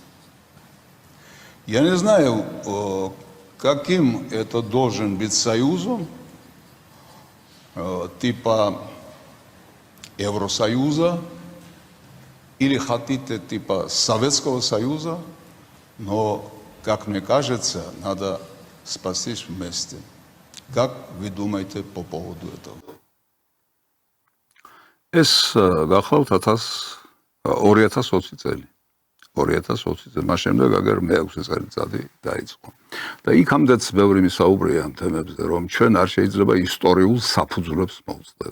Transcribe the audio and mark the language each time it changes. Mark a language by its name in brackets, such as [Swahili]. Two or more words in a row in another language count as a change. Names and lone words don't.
[Russian] Я не знаю, каким это должен быть союзом, типа Евросоюза, или хотите типа Советского Союза, но, как мне кажется, надо спастись вместе. Как вы думаете по поводу этого? [Georgian] ეს გახლავთ 2020 წელი. 2020 წელი. მას შემდეგ აგერ მე-6 წელიწადი დაიწყო. და იქამდეც ბევრი მისაუბრია ამ თემებზე, რომ ჩვენ არ შეიძლება ისტორიულ საფუძვლებს მოვწდეთ.